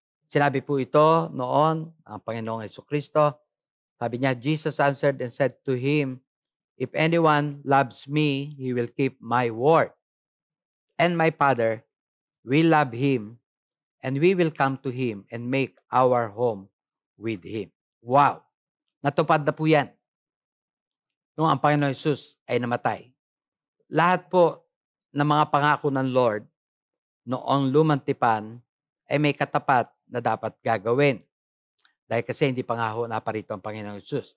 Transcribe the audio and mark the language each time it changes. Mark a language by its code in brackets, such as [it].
[tl] Sinabi po ito noon, ang Panginoong Jesucristo. Sabi niya, [en] Jesus answered and said to him, if anyone loves me, he will keep my word. And my Father will love him, and we will come to him and make our home with him. Wow! [tl] Natupad na po yan nung ang Panginoon Jesus ay namatay. Lahat po ng mga pangako ng Lord noong lumang tipan ay may katapat na dapat gagawin. Dahil kasi hindi pa nga ho naparito ang Panginoong Hesus.